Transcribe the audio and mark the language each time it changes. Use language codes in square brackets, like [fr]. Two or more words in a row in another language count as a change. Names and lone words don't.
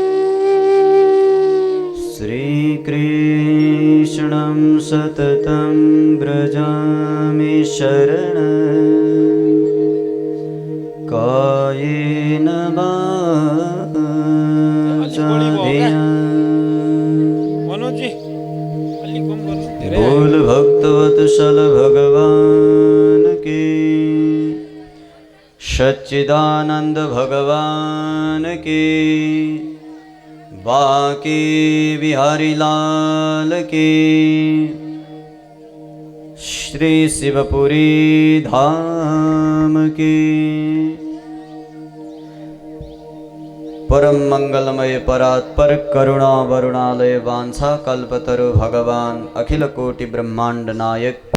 [sa] श्रीकृष्णं सततं व्रजामि शरणं कायेन वाचा [ne] मनोज जी अलि कम गर्नु धेरै [hi] बोल भक्तवत्सल भगवान की सच्चिदानंद भगवान की बाकी बिहारी लाल की श्री शिवपुरी धाम की परम मंगलमय परात्पर करुणा वरुणालय वांछा कल्पतरु भगवान अखिल कोटि ब्रह्मांड नायक